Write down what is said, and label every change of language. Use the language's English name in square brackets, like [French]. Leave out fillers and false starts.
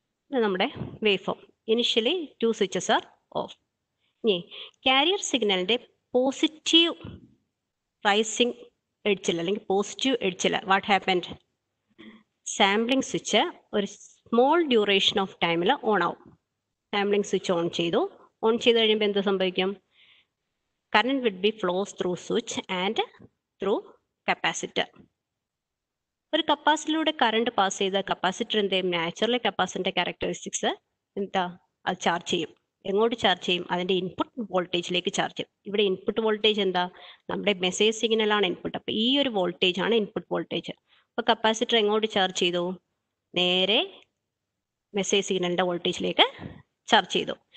[English] നമ്മുടെ wave form. Initially two switches are off. [Malayalam] ഇനി carrier സിഗ്നലിൻ്റെ positive rising എഡ്ജിൽ അല്ലെങ്കിൽ പോസിറ്റീവ് എഡ്ജിൽ [English] What happened? [Malayalam] സാമ്പിളിംഗ് സ്വിച്ച് ഒരു സ്മോൾ ഡ്യൂറേഷൻ ഓഫ് ടൈമിൽ ഓൺ ആവും. സാമ്പിളിംഗ് സ്വിച്ച് ഓൺ ചെയ്തു. ഓൺ ചെയ്ത് കഴിയുമ്പോൾ എന്ത് സംഭവിക്കും? [English] current will be flows through switch and through capacitor. [Malayalam] ഒരു കപ്പാസിറ്ററിലൂടെ കറണ്ട് പാസ് ചെയ്ത കപ്പാസിറ്റർ എന്ത് ചെയ്യും? നാച്ചുറലി കപ്പാസിറ്ററിന്റെ ക്യാരക്ടറിസ്റ്റിക്സ് എന്താ? അത് ചാർജ് ചെയ്യും. എങ്ങോട്ട് ചാർജ് ചെയ്യും? അതിന്റെ ഇൻപുട്ട് വോൾട്ടേജിലേക്ക് ചാർജ് ചെയ്യും. ഇവിടെ ഇൻപുട്ട് വോൾട്ടേജ് എന്താ? നമ്മുടെ മെസ്സേജ് സിഗ്നലാണ് ഇൻപുട്ട്. അപ്പോൾ ഈ ഒരു വോൾട്ടേജ് ആണ് ഇൻപുട്ട് വോൾട്ടേജ്. അപ്പോൾ കപ്പാസിറ്റർ എങ്ങോട്ട് ചാർജ് ചെയ്തു? നേരെ മെസ്സേജ് സിഗ്നലിന്റെ വോൾട്ടേജിലേക്ക് ചാർജ് ചെയ്തു.